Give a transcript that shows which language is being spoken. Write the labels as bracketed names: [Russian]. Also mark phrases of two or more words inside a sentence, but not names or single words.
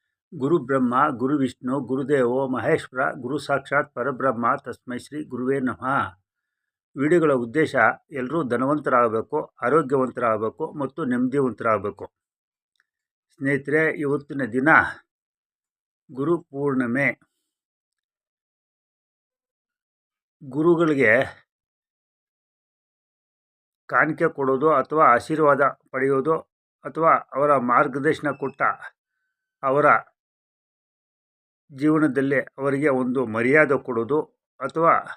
[Sanskrit] ಗುರು ಬ್ರಹ್ಮ ಗುರು ವಿಷ್ಣು ಗುರುದೇವೋ ಮಹೇಶ್ವರ ಗುರು ಸಾಕ್ಷಾತ್ ಪರಬ್ರಹ್ಮ ತಸ್ಮೈ ಶ್ರೀ ಗುರುವೇ ನಮಃ. [Kannada] ವಿಡಿಯೋಗಳ ಉದ್ದೇಶ ಎಲ್ಲರೂ ಧನವಂತರಾಗಬೇಕು, ಆರೋಗ್ಯವಂತರಾಗಬೇಕು ಮತ್ತು ನೆಮ್ಮದಿವಂತರಾಗಬೇಕು. ಸ್ನೇಹಿತರೆ, ಇವತ್ತಿನ ದಿನ ಗುರು ಪೂರ್ಣಿಮೆ. ಗುರುಗಳಿಗೆ ಕಾಣಿಕೆ ಕೊಡೋದು ಅಥವಾ ಆಶೀರ್ವಾದ ಪಡೆಯೋದು ಅಥವಾ ಅವರ ಮಾರ್ಗದರ್ಶನ ಕೊಟ್ಟ ಅವರ ಜೀವನದಲ್ಲಿ ಅವರಿಗೆ ಒಂದು ಮರ್ಯಾದೆ ಕೊಡೋದು ಅಥವಾ